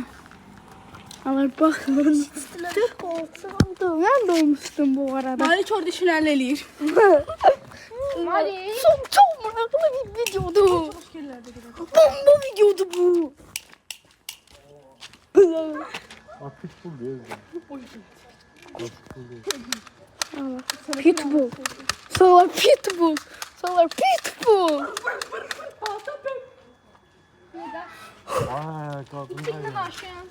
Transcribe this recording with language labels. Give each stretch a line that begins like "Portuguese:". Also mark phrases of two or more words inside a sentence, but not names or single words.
Azerbaijani: Alır baxın. Çox qorxuram. Mən doymuşdum bu arada. Malik orada işini eləyir. Malik. Çox maraqlı bir videodur. Bomba videodur bu.
Turkish: Pitbull değil. Pitbull. Solar pitbull. Solar pitbull. Vay kadın da ya.